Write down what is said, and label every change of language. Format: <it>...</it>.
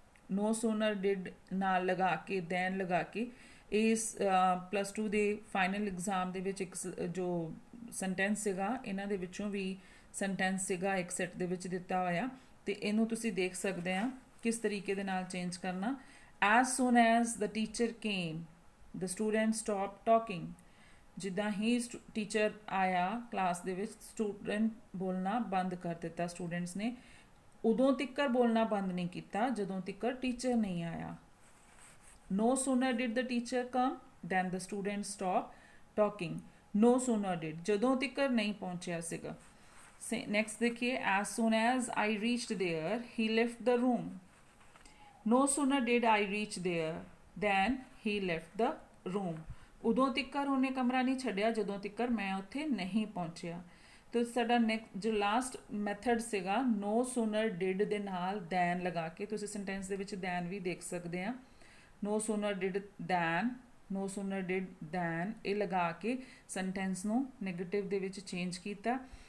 <en>no sooner did</en> <pa>ਨਾਲ ਲਗਾ ਕੇ then ਲਗਾ ਕੇ ਇਸ +2 ਦੇ ਫਾਈਨਲ ਐਗਜ਼ਾਮ ਦੇ ਵਿੱਚ ਇੱਕ ਜੋ ਸੈਂਟੈਂਸ ਸੀਗਾ ਇਹਨਾਂ ਦੇ ਵਿੱਚੋਂ ਵੀ ਸੈਂਟੈਂਸ ਸੀਗਾ ਇੱਕ ਸੈੱਟ ਦੇ ਵਿੱਚ ਦਿੱਤਾ ਹੋਇਆ, ਤੇ ਇਹਨੂੰ ਤੁਸੀਂ ਦੇਖ ਸਕਦੇ ਆ ਕਿਸ ਤਰੀਕੇ ਦੇ ਨਾਲ ਚੇਂਜ ਕਰਨਾ।</pa> <en>as soon as the teacher came the student stopped talking।</en> <pa>ਜਿੱਦਾਂ ਹੀ ਟੀਚਰ ਆਇਆ ਕਲਾਸ ਦੇ ਵਿੱਚ ਸਟੂਡੈਂਟ ਬੋਲਣਾ ਬੰਦ ਕਰ ਦਿੱਤਾ, ਸਟੂਡੈਂਟਸ ਨੇ ਉਦੋਂ ਤਿੱਕਰ ਬੋਲਣਾ ਬੰਦ ਨਹੀਂ ਕੀਤਾ ਜਦੋਂ ਤਿੱਕਰ ਟੀਚਰ ਨਹੀਂ ਆਇਆ।</pa> <en>no sooner did the teacher come then the student stopped talking। no sooner did</en> <pa>ਜਦੋਂ ਤਿੱਕਰ ਨਹੀਂ ਪਹੁੰਚਿਆ ਸੀਗਾ।</pa> <en>next</en> <pa>ਦੇਖੀਏ,</pa> <en>as soon as I reached there he left the room। no sooner did I reach there then he left the room।</en> <pa>ਉਦੋਂ ਤਿੱਕਰ ਉਹਨੇ ਕਮਰਾ ਨਹੀਂ ਛੱਡਿਆ ਜਦੋਂ ਤਿੱਕਰ ਮੈਂ ਉੱਥੇ ਨਹੀਂ ਪਹੁੰਚਿਆ। ਤੇ ਸਾਡਾ ਨੈਕਸਟ ਜੋ ਲਾਸਟ ਮੈਥਡ ਸੀਗਾ</pa> <en>no sooner did</en> <pa>ਦੇ ਨਾਲ then ਲਗਾ ਕੇ, ਤੁਸੀਂ ਸੈਂਟੈਂਸ ਦੇ ਵਿੱਚ then ਵੀ ਦੇਖ ਸਕਦੇ ਆ।</pa> <en>no sooner did than,</en> <pa>no sooner did than ਇਹ ਲਗਾ ਕੇ ਸੈਂਟੈਂਸ ਨੂੰ ਨੈਗੇਟਿਵ ਦੇ ਵਿੱਚ ਚੇਂਜ ਕੀਤਾ।</pa>